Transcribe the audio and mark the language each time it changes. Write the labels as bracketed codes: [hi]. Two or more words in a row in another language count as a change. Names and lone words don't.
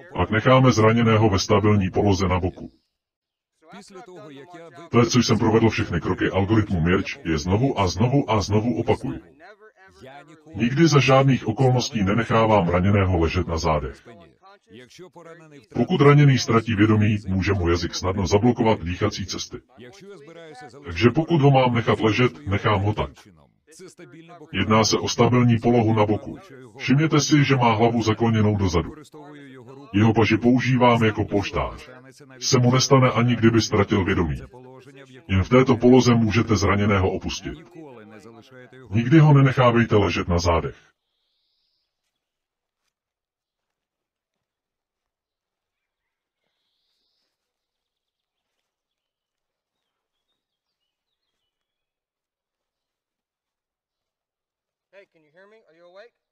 [cs] Pak necháme zraněného ve stabilní poloze na boku. [uk] Після того, як я [cs] Poté, co jsem provedl všechny kroky algoritmu Mirč, je znovu a znovu a znovu opakuji. [uk] Я ніколи [cs] Nikdy za žádných okolností nenechávám raněného ležet na zádech. [uk] спині. Якщо поранений втратив, [cs] Pokud raněný ztratí vědomí, může mu jazyk snadno zablokovat dýchací cesty. [uk] якщо я збираюся залишити [cs] Takže pokud ho mám nechat ležet, nechám ho tak. [uk] чином. Це стабільне бокове. [cs] Jedná se o stabilní polohu na boku. Všimněte si, že má hlavu zakloněnou dozadu. [uk] Використовую його руку. [cs] Jeho paži používám jako polštář. [uk] Станеться навіть [cs] Se mu nestane ani kdyby ztratil vědomí. [uk] це положення, в якому [cs] Jen v této poloze můžete zraněného opustit. [uk] ніколи не залишаєте його. [cs] Nikdy ho nenechávejte ležet na zádech. [en] Hey, can you hear me? Are you awake?